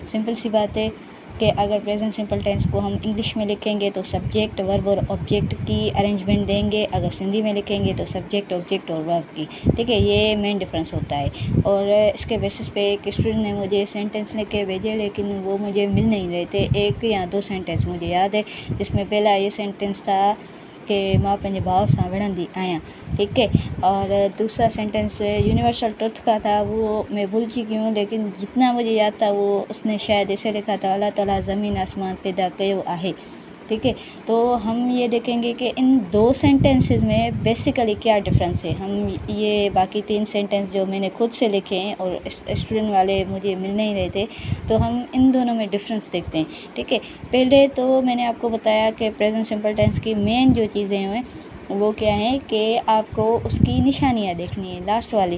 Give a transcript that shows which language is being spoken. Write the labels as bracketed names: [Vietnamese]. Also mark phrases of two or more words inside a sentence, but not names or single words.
[Hindi] सिंपल सी बात है कि अगर [English] present simple tense [Hindi] को हम इंग्लिश में लिखेंगे तो [English] subject verb [Hindi] और ऑब्जेक्ट की अरेंजमेंट देंगे, अगर हिंदी में लिखेंगे तो [English] subject object [Hindi] और वर्ब की। ठीक है, ये [English] main difference [Hindi] होता है। और इसके बेसिस पे एक स्टूडेंट ने मुझे सेंटेंस लिख के भेजे, लेकिन वो मुझे मिल नहीं रहे थे। एक या दो सेंटेंस मुझे याद है, जिसमें पहला ये सेंटेंस था कि [Sindhi] मां पंहिंजे भाउ सां विढ़ंदी आहियां। [Hindi] ठीक है, और दूसरा सेंटेंस [English] universal truth [Hindi] का था, वो मैं भूल चुकी हूँ, लेकिन जितना मुझे याद था वो उसने शायद ऐसे लिखा था, [Sindhi] अल्लाह ताला ज़मीन आसमान पैदा कयो आहे। [Hindi] ठीक है, तो हम ये देखेंगे कि इन दो सेंटेंसेस में बेसिकली क्या डिफरेंस है। हम ये बाकी तीन सेंटेंस जो मैंने खुद से लिखे हैं और स्टूडेंट वाले मुझे मिल नहीं रहे थे, तो हम इन दोनों में डिफरेंस देखते हैं। ठीक है, पहले तो मैंने आपको बताया कि [English] present simple tense [Hindi] की मेन जो चीज़ें हैं वो क्या है कि आपको उसकी निशानियाँ देखनी है, लास्ट वाली।